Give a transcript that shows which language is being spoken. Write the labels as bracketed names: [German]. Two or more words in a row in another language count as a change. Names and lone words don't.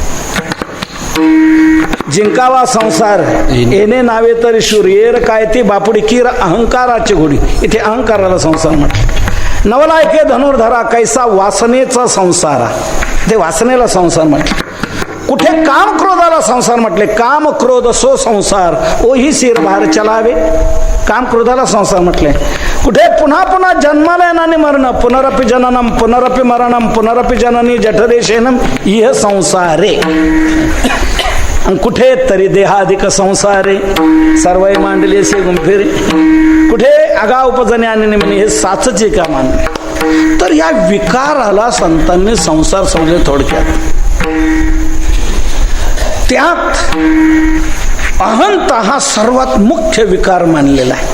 [Marathi] जिंकावा संसार येणे नावे तर शूर येर काय ती बापुडी कीर अहंकाराची घोडी. इथे अहंकाराला संसार म्हटलं. नवला ऐके धनुर्धरा कैसा वासनेचा संसार, ते वासनेला संसार म्हटलं. कुठे काम क्रोधाला संसार म्हटले, काम क्रोध सो संसार ओही सिर बाहेर चलावे, काम क्रोधाला संसार म्हटले. कुठे पुन्हा पुन्हा जन्माला येणारे मरण, [Sanskrit] पुनरपि जननम पुनरपि मरणम पुनरपि जननी जठरेशेनम इह संसारे. [Marathi] आणि कुठे तरी देहाधिक संसारे सर्वय मांडले से गुंफेरे. कुठे आगा उपजने आणि निमणे हे साचचे का मानले. तर या विकाराला संतांनी संसार समजले थोडक्यात. त्यात अहंता हा सर्वात मुख्य विकार मानलेला आहे.